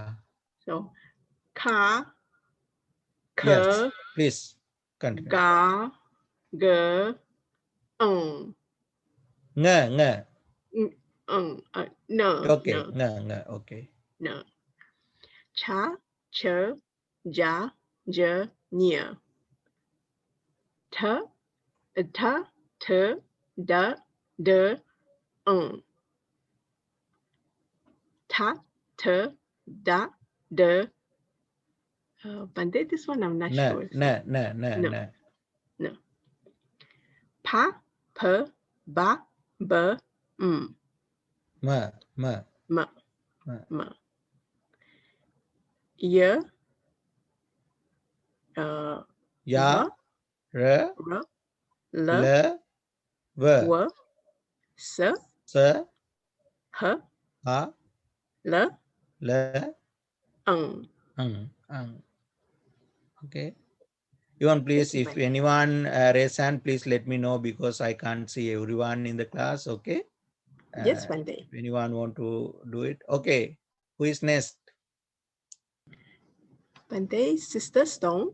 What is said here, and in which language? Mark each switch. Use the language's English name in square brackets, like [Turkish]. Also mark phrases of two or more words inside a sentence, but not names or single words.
[English] So, ka, Yes, ka, please continue. ga, g, Nga. no, Okay, no, nga, okay. no. Cha, ch, ja, j, nia. Ta, t, da, d, ta, t, da, d, Bhante, this one I'm not Na, sure. na, na, na, No. na. No. Pa, pa, ba, ba, Ma, ma, ma, ma. ma. Ya, Ya, ra, ra, la, la, va, wa, sa, sa, ha, ha, la, la, ang. ang. Okay. Even please, you, if Bhante. anyone raise hand, please let me know because I can't see everyone in the class. Okay. Yes, Bhante. If anyone want to do it. Okay. Who is next? Bhante, Sister Stone.